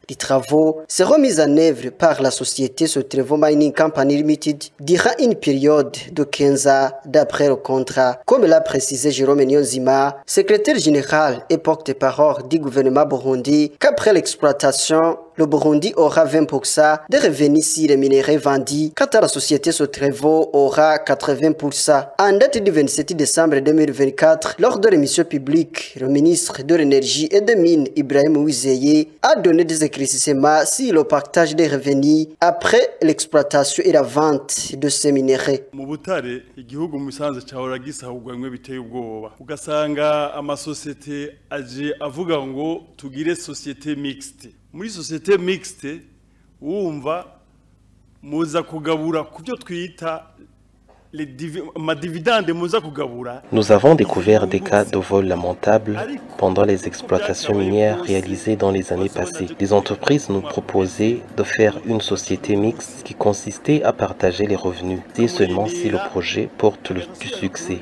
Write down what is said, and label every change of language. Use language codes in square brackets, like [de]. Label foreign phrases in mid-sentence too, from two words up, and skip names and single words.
[fr] Les travaux seront mis en œuvre par la société Sotrevo Mining Company Limited durant une période de 15 ans d'après le contrat, comme l'a précisé Jérôme Nyonzima, secrétaire général et porte-parole du gouvernement burundi, qu'après l'exploitation, le Burundi aura 20% des revenus si les minerais vendus, quant à la société Sotrevo aura 80%. En date du 27 décembre 2024, lors de l'émission publique, le ministre de l'Énergie et des Mines, Ibrahim Ouizeye, a donné des éclaircissements sur le partage des revenus après l'exploitation et la vente de ces minerais. [rn] Muri [fr] société mixte [rn] wumva muza kugabura kubyo twita [fr] Nous avons découvert des cas de vol lamentable pendant les exploitations minières réalisées dans les années passées. Les entreprises nous proposaient de faire une société mixte qui consistait à partager les revenus, et seulement si le projet porte du succès.